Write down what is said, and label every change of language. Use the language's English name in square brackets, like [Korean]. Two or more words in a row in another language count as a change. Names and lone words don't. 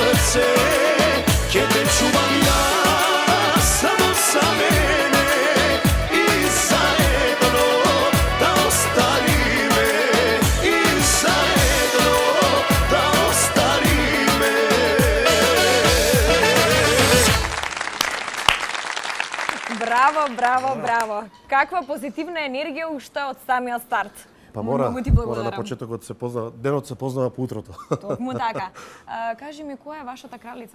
[Serbian] se, [Macedonian] ќе те [Serbian] čuvam ja, samo za mene i zajedno da ostarime, i zajedno da ostarime. [Macedonian] Браво, браво, браво. Каква позитивна енергија уште од самиот старт. Па Многу ти мора на благодарам. почетокот се познава, денот се познава по утрото. Токму така. Кажи ми, која е вашата кралица?